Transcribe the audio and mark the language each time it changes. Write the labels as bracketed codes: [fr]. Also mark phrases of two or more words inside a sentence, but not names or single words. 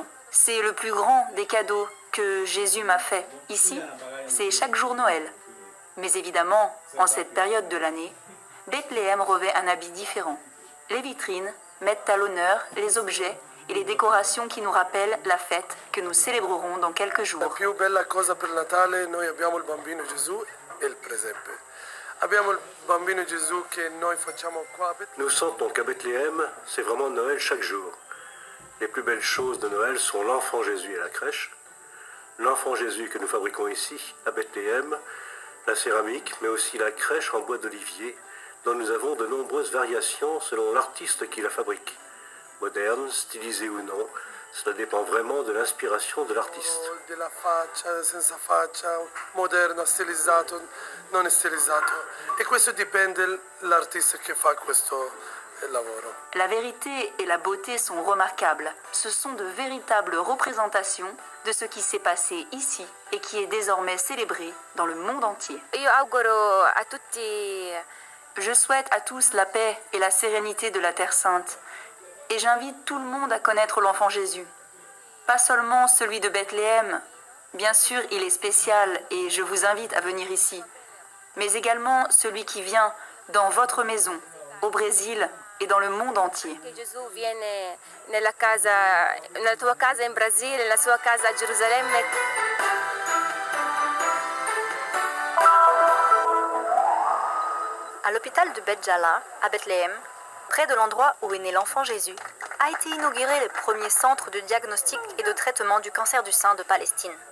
[fr] C'est le plus grand des cadeaux que Jésus m'a fait. Ici, c'est chaque jour Noël. Mais évidemment, en cette période de l'année, Bethléem revêt un habit différent. Les vitrines mettent à l'honneur les objets et les décorations qui nous rappellent la fête que nous célébrerons dans quelques [it] La [fr] jours. [it] più bella cosa per Natale, noi abbiamo il bambino Gesù e il presepe. Abbiamo il bambino Gesù che noi facciamo qua a Bethlehem. [fr] Nous sentons qu'à Bethléem, c'est vraiment Noël chaque jour. Les plus belles choses de Noël sont l'enfant Jésus et la crèche, l'enfant Jésus que nous fabriquons ici, à Bethléem, la céramique, mais aussi la crèche en bois d'olivier, dont nous avons de nombreuses variations selon l'artiste qui la fabrique. Moderne, stylisée ou non, cela dépend vraiment de l'inspiration de l'artiste. [it] Della faccia, senza faccia, moderno, stilizzato, non stilizzato. E questo dipende dall'artista che fa questo e lavoro. [fr] La vérité et la beauté sont remarquables. Ce sont de véritables représentations de ce qui s'est passé ici et qui est désormais célébré dans le monde entier. [it] Io auguro a tutti [fr] Je souhaite à tous la paix et la sérénité de la Terre Sainte et j'invite tout le monde à connaître l'enfant Jésus. Pas seulement celui de Bethléem, bien sûr il est spécial et je vous invite à venir ici, mais également celui qui vient dans votre maison, au Brésil et dans le monde entier. [it] che Gesù viene nella tua casa in Brasile, nella sua casa a Gerusalemme. [fr] À l'hôpital de Bet Jala, à Bethléem, près de l'endroit où est né l'enfant Jésus, a été inauguré le premier centre de diagnostic et de traitement du cancer du sein de Palestine.